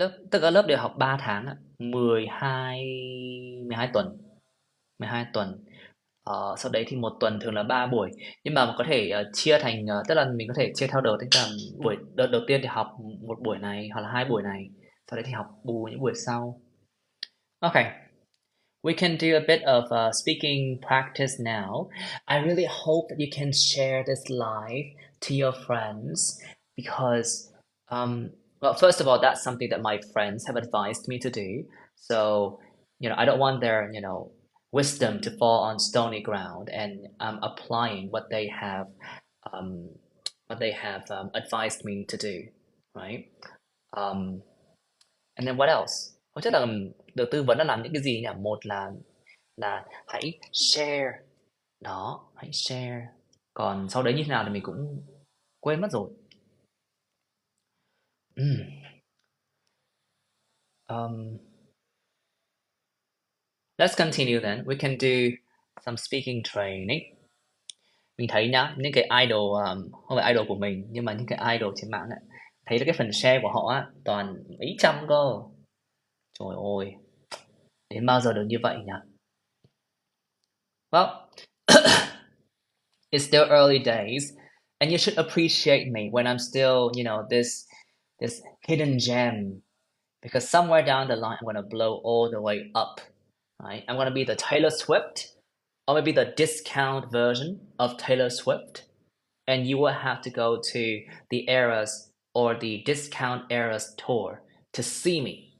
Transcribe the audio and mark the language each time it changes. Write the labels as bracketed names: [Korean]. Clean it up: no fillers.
[Vietnamese] Tức là lớp đều học 3 tháng ạ. 12 12 tuần, 12 tuần. Sau đấy thì một tuần thường là 3 buổi, nhưng mà có thể chia thành tức là mình có thể chia theo đợt, tức là đợt đầu tiên thì học một buổi này hoặc là 2 buổi này, sau đấy thì học bù những buổi sau. [English] Okay. We can do a bit of speaking practice now. I really hope that you can share this live to your friends because, well, first of all, that's something that my friends have advised me to do. So, I don't want their, wisdom to fall on stony ground, and I'm applying um, what they have advised me to do, right? Um, And then what else? [Vietnamese] Không chắc là được tư vấn là làm những cái gì nhỉ? Một là hãy share. Đó, hãy share. Còn sau đấy như thế nào thì mình cũng quên mất rồi. [English] Um, let's continue then. We can do some speaking training. [Vietnamese] Mình thấy nhá, những cái idol không phải idol của mình nhưng mà những cái idol trên mạng ấy, thấy là cái phần share của họ á toàn mấy trăm cơ. Trời ơi, đến bao giờ được như vậy nhỉ? [English] Well, it's still early days, and you should appreciate me when I'm still, this hidden gem, because somewhere down the line I'm gonna blow all the way up, right? I'm gonna be the Taylor Swift, or maybe the discount version of Taylor Swift, and you will have to go to the Eras or the Discount Eras tour to see me.